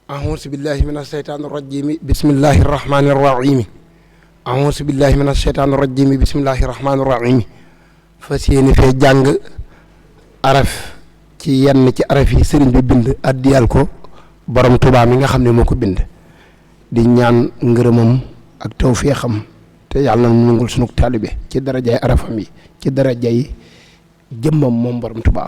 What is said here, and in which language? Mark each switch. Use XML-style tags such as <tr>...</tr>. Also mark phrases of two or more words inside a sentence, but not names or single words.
<ar>أعوذ بالله من الشيطان الرجيم بسم الله الرحمن الرحيم أعوذ بالله من الشيطان الرجيم بسم الله الرحمن الرحيم</ar> <wo>fas yéene fee jàng araf ci yenn ci araf yi sëriñ bi bind addiyal ko borom Tuubaa mi nga xam ne moo ko bind di ñaan ngërëmam ak tawfeexam te yàlla na nangul sunu taalibe ci darajay arafam yi ci darajay jëmmam moom borom Tuubaa</wo>